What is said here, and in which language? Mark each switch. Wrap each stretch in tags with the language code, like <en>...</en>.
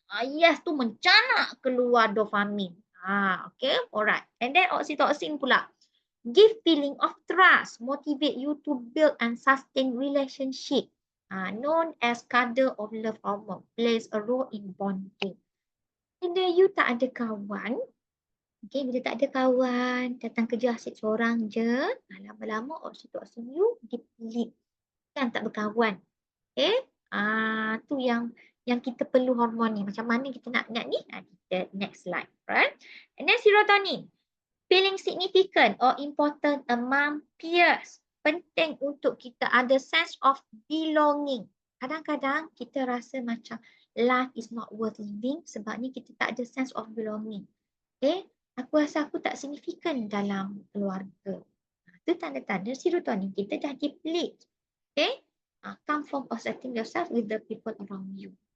<ms>Yes tu mencanak keluar dopamin.</ms> <en>Okay, alright. And then oxytocin pula. Give feeling of trust, motivate you to build and sustain relationship. Known as cuddle of love hormone, plays a role in bonding.</en> <ms>Bila you tak ada kawan, bila tak ada kawan, datang kerja asyik seorang je, lama-lama oxytocin you deplete. Kan tak berkawan. Tu yang kita perlu hormon ni. Macam mana kita nak ni?</ms> <en>Kita next slide. Right? And then serotonin. Feeling significant or important among peers.</en> <ms>Penting untuk kita ada</ms> <en>sense of belonging.</en> <ms>Kadang-kadang kita rasa macam</ms> <en>life is not worth living</en> <ms>sebabnya kita tak ada</ms> <en>sense of belonging.</en> <ms>Aku rasa aku tak signifikan dalam keluarga. Itu tanda-tanda serotonin kita dah deplete.</ms> <en>Come from accepting yourself with the people around you.</en>